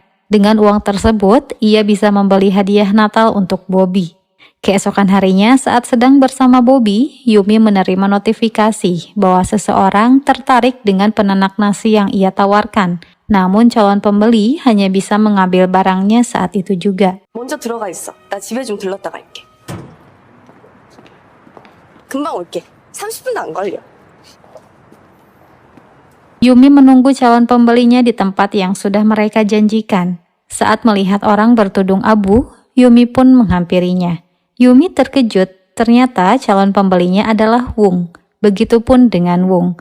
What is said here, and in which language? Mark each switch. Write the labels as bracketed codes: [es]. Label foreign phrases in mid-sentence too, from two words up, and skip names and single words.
[id] Dengan uang tersebut, ia bisa membeli hadiah Natal untuk Bobby. Keesokan harinya saat sedang bersama Bobby, Yumi menerima notifikasi bahwa seseorang tertarik dengan penanak nasi yang ia tawarkan. Namun calon pembeli hanya bisa mengambil barangnya saat itu juga. [ko] 먼저 들어가 있어. 나 집에 좀 들렀다 갈게. 금방 올게. 30분도 안 걸려. [id] Yumi menunggu calon pembelinya di tempat yang sudah mereka janjikan. Saat melihat orang bertudung abu, Yumi pun menghampirinya. Yumi terkejut, ternyata calon pembelinya adalah Wung. Begitupun dengan Wung.